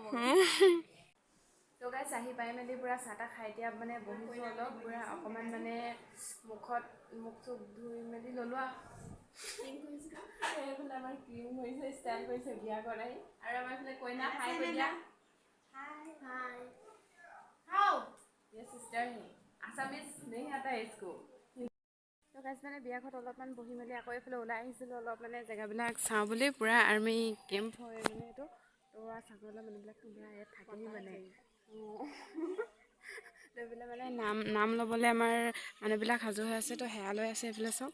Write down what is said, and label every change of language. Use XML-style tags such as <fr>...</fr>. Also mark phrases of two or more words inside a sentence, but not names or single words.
<as>তো গাইজ আহি পাই মেলি পূৰা চাহ তাহ খাই এতিয়া মানে বহিছোঁ অলপ, পূৰা অকণমান মানে মুখ চুখ ধুই মেলি ল'লোঁ আৰু এইফালে আমাৰ ক্ৰীম কৰিছে, ষ্টাইল কৰিছে বিয়া কৰাই। আৰু আমাৰ এইফালে কইনা হাই কৈ দিয়া।</as> <en>hi how</en> <hi>ये सिस्टर है आसामीज नहीं आता है इसको।</hi> <as>তো গাইজ মানে বিয়া ঘৰত অলপমান বহি মেলি আকৌ এইফালে ওলাই আহিছিলোঁ, অলপ মানে জেগাবিলাক চাওঁ বুলি। পূৰা আৰ্মি কেম্প হয় মানে এইটো, তো চাকৰিলা মানুহবিলাক পূৰা ইয়াত থাকেহি মানে। এইফালে মানে নাম ল'বলৈ আমাৰ মানুহবিলাক সাজু হৈ আছে, তো সেয়া লৈ আছে এইফালে চব।</as>